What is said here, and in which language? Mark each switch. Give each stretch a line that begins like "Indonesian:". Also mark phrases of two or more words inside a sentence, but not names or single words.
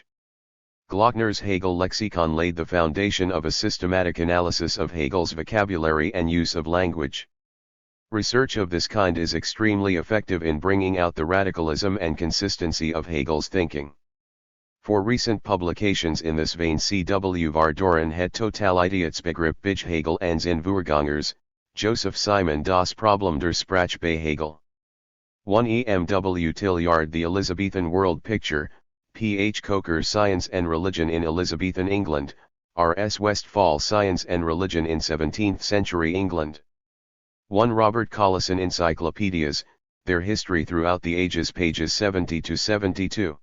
English: Glockner's Hegel lexicon laid the foundation of a systematic analysis of Hegel's vocabulary and use of language. Research of this kind is extremely effective in bringing out the radicalism and consistency of Hegel's thinking. For recent publications in this vein see W. Vardoren het Totalitätsbegriff bij Hegel en zijn voorgangers, Joseph Simon Das Problem der Sprache bei Hegel. 1. E. M. W. Tilliard The Elizabethan World Picture, P. H. Coker Science and Religion in Elizabethan England, R. S. Westphal Science and Religion in 17th Century England. 1. Robert Collison Encyclopedias, Their History Throughout the Ages pages 70 to 72.